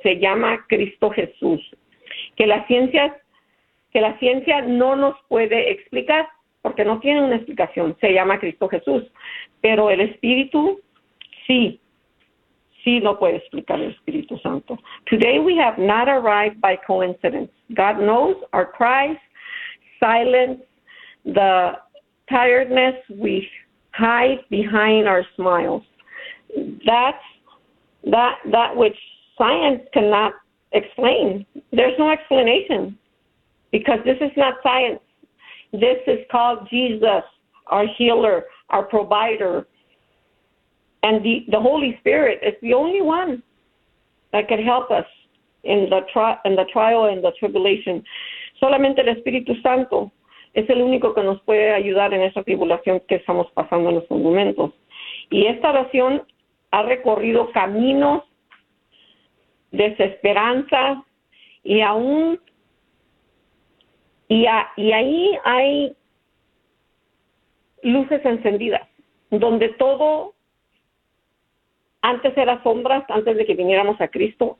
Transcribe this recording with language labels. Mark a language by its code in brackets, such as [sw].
[es] Se llama Cristo Jesús. Que la ciencia no nos puede explicar, porque no tiene una explicación, se llama Cristo Jesús. Pero el Espíritu, sí lo puede explicar el Espíritu Santo. [en] Today we have not arrived by coincidence. God knows our cries, silence, the tiredness we hide behind our smiles. That's which science cannot explain. There's no explanation, because this is not science. This is called Jesus, our healer, our provider. And the Holy Spirit is the only one that can help us in the trial and the tribulation. [es] Solamente el Espíritu Santo es el único que nos puede ayudar en esa tribulación que estamos pasando en estos momentos. Y esta oración ha recorrido caminos desesperanza y ahí hay luces encendidas donde todo antes era sombras antes de que viniéramos a Cristo.